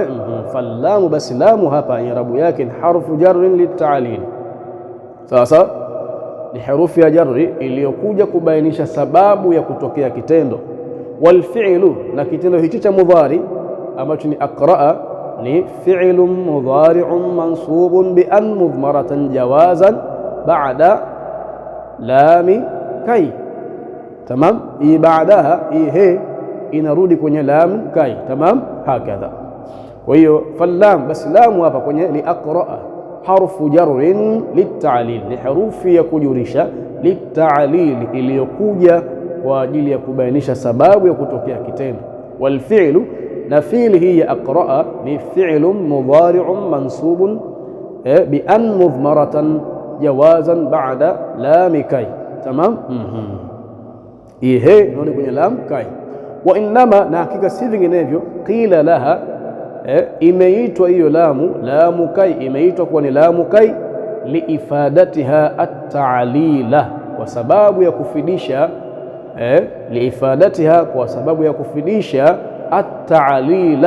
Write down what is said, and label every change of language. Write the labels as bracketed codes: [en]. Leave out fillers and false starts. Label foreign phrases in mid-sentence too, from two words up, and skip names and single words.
[sw] Fallamu, basi lamu hapa irabu yake ni [ar] حرف جر للتعليل. [sw] Sawa sawa, ni herufi ya jarri iliyokuja kubainisha sababu ya kutokea kitendo. [ar] والفعل, [sw] na kitendo hichi cha mudhari ambacho ni aqra'a ni [ar] فعل مضارع منصوب بأن مضمرة جوازا بعد لام كي. [sw] Tamam. Hii baadaha hii he inarudi kwenye lam kai. [ar] تمام، هكذا. [sw] Kwa hiyo fallam, basi lamu hapa kwenye [ar] لأقرأ حرف جر للتعليل, [sw] ni herufi ya kujurisha, litta'lil, iliyokuja kwa ajili ya kubainisha sababu ya kutokea kitendo. [ar] والفعل, [sw] na fi'li hii ya aqra'a ni [ar] فعل مضارع منصوب بأن مضمرة جوازا بعد لام كي. تمام. [sw] Ihe ndio kwenye lam kai. [ar] وإنما, [sw] na hakika si vinginevyo, [ar] قيل لها, [sw] imeitwa hiyo lamu kai, imeitwa kuwa ni lamu kai [ar] لإفادتها التعليل, [sw] kwa sababu ya kufidisha, liifadatiha, kwa sababu ya kufidisha at-ta'lila.